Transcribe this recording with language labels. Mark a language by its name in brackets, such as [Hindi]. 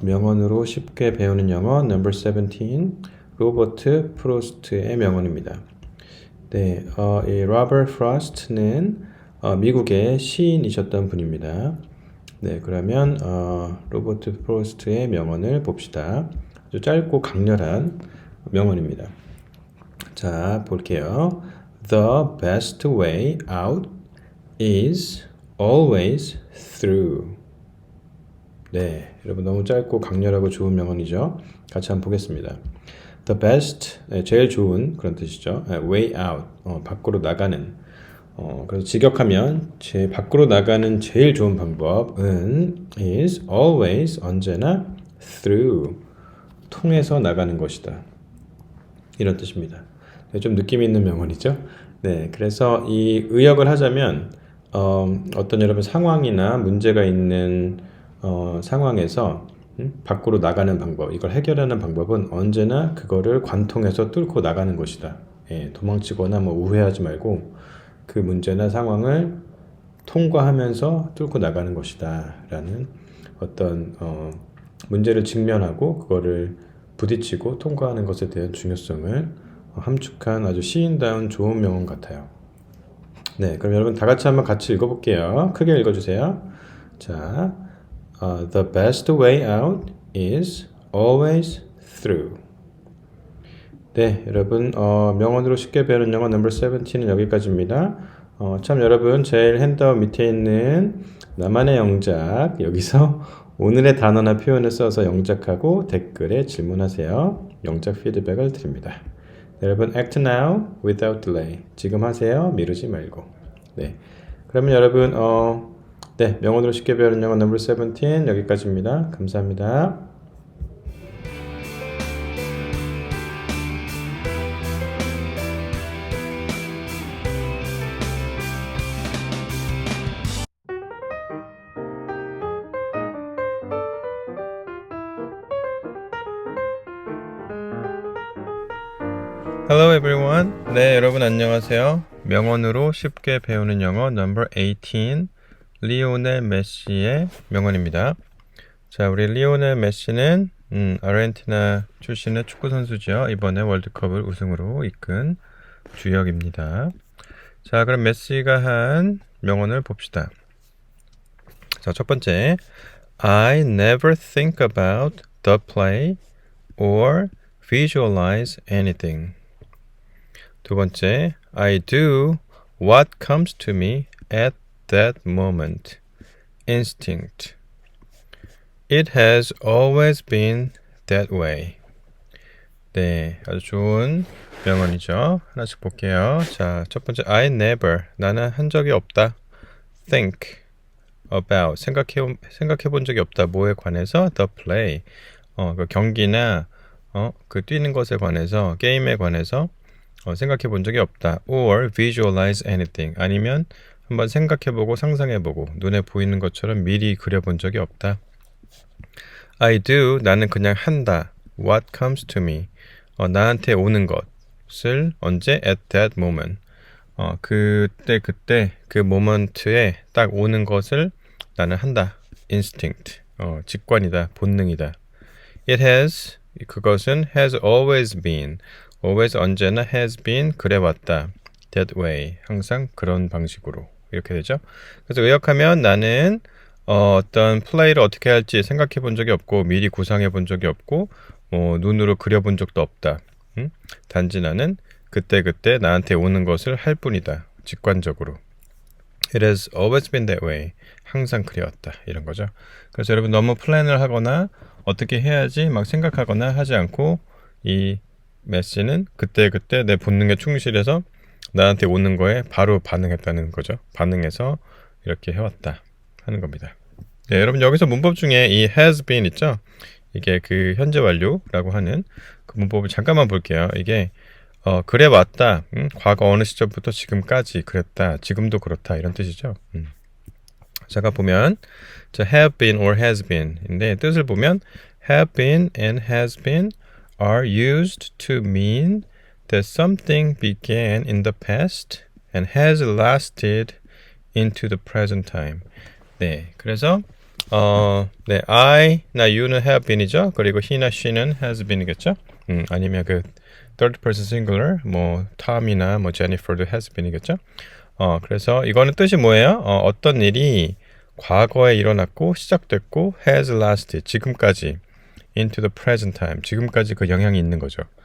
[Korean] 명언으로 쉽게 배우는 영어 number 17 로버트 프로스트의 명언입니다. 네, 이 로버트 프로스트는 미국의 시인이셨던 분입니다. 네, 그러면 로버트 프로스트의 명언을 봅시다. 아주 짧고 강렬한 명언입니다. 자, 볼게요. [English] The best way out is always through. [Korean] 네, 여러분 너무 짧고 강렬하고 좋은 명언이죠. 같이 한번 보겠습니다. [English] The best, [Korean] 제일 좋은 그런 뜻이죠. [English] Way out, [Korean] 밖으로 나가는. 그래서 직역하면 밖으로 나가는 제일 좋은 방법은 [English] is always, [Korean] 언제나 [English] through, [Korean] 통해서 나가는 것이다. 이런 뜻입니다. 네, 좀 느낌 있는 명언이죠. 네, 그래서 이 의역을 하자면 어떤 여러분 상황이나 문제가 있는 상황에서 밖으로 나가는 방법, 이걸 해결하는 방법은 언제나 그거를 관통해서 뚫고 나가는 것이다. 예, 도망치거나 뭐 우회하지 말고 그 문제나 상황을 통과하면서 뚫고 나가는 것이다 라는 어떤 문제를 직면하고 그거를 부딪히고 통과하는 것에 대한 중요성을 함축한 아주 시인다운 좋은 명언 같아요. 네, 그럼 여러분 다 같이 한번 같이 읽어볼게요. 크게 읽어주세요. [English] 자, the best way out is always through. [Korean] 네, 여러분 명언으로 쉽게 배우는 영어 넘버 17은 여기까지입니다. 참 여러분 제일 핸드아웃 밑에 있는 나만의 영작 여기서 오늘의 단어나 표현을 써서 영작하고 댓글에 질문하세요. 영작 피드백을 드립니다. 네, 여러분 [English] act now without delay. [Korean] 지금 하세요. 미루지 말고. 네, 그러면 여러분 네, 명언으로 쉽게 배우는 영어 넘버 17 여기까지입니다. 감사합니다. [English] Hello everyone. [Korean] 네, 여러분 안녕하세요. 명언으로 쉽게 배우는 영어 넘버 18 리오넬 메시의 명언입니다. 자, 우리 리오넬 메시는 아르헨티나 출신의 축구 선수죠. 이번에 월드컵을 우승으로 이끈 주역입니다. 자, 그럼 메시가 한 명언을 봅시다. 자, 첫 번째, [English] I never think about the play or visualize anything. [Korean] 두 번째, [English] I do what comes to me at that moment. Instinct. It has always been that way. [Korean] 네, 아주 좋은 명언이죠. 하나씩 볼게요. 자, 첫 번째, [English] I never. [Korean] 나는 한 적이 없다. [English] Think about. [Korean] 생각해 본 적이 없다. 뭐에 관해서? [English] The play. [Korean] 그 경기나 그 뛰는 것에 관해서, 게임에 관해서 생각해 본 적이 없다. [English] Or visualize anything. [Korean] 아니면 한번 생각해보고 상상해보고 눈에 보이는 것처럼 미리 그려본 적이 없다. [English] I do. [Korean] 나는 그냥 한다. [English] What comes to me. [Korean] 나한테 오는 것을 언제? [English] At that moment. [Korean] 그때 그 모먼트에 딱 오는 것을 나는 한다. [English] Instinct. [Korean] 직관이다. 본능이다. [English] It has. [Korean] 그것은 [English] has always been. always [Korean] 언제나 [English] has been [Korean] 그래왔다. [English] That way. [Korean] 항상 그런 방식으로. 이렇게 되죠. 그래서 의역하면 나는 어떤 플레이를 어떻게 할지 생각해 본 적이 없고 미리 구상해 본 적이 없고 눈으로 그려 본 적도 없다. 단지 나는 그때그때 나한테 오는 것을 할 뿐이다. 직관적으로. [English] It has always been that way. [Korean] 항상 그래왔다. 이런 거죠. 그래서 여러분 너무 플랜을 하거나 어떻게 해야지 막 생각하거나 하지 않고 이 메시는 그때그때 내 본능에 충실해서 나한테 오는 거에 바로 반응했다는 거죠. 반응해서 이렇게 해왔다 하는 겁니다. 네, 여러분 여기서 문법 중에 이 has been 있죠? 이게 그 현재 완료라고 하는 그 문법을 잠깐만 볼게요. 이게 그래 왔다. 과거 어느 시점부터 지금까지 그랬다. 지금도 그렇다. 이런 뜻이죠. 제가 보면 자, [English] have been or has been [Korean] 인데 뜻을 보면 [English] have been and has been are used to mean that something began in the past and has lasted into the present time. [Korean] 네, 그래서 네, I나 you는 have been이죠. 그리고 he나 she는 has been이겠죠. 아니면 그 [English] third person singular, [Korean] 뭐 Tom이나 뭐 Jennifer도 has been이겠죠. 그래서 이거는 뜻이 뭐예요? 어떤 일이 과거에 일어났고 시작됐고 [English] has lasted [Korean] 지금까지 [English] into the present time [Korean] 지금까지 그 영향이 있는 거죠.